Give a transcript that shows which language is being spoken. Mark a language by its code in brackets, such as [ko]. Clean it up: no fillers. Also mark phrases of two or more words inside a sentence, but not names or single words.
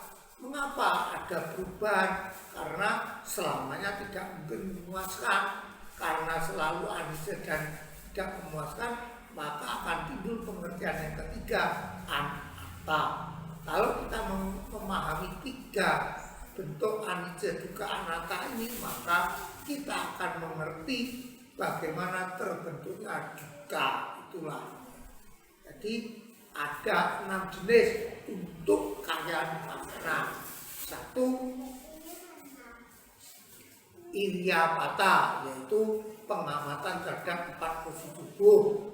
[id] Mengapa ada perubahan? Karena selamanya tidak mungkin memuaskan. Karena selalu anicca dan tidak memuaskan, maka akan timbul pengertian yang ketiga, anatta. Kalau kita memahami 3 bentuk [pi] anicca, dukkha, anatta [id] ini, maka kita akan mengerti bagaimana terbentuknya dukkha. Itulah. Jadi ada 6 jenis untuk [pi] kaya Vipassana. [id] 1, Iryapata, yaitu pengamatan terhadap 4 posisi tubuh.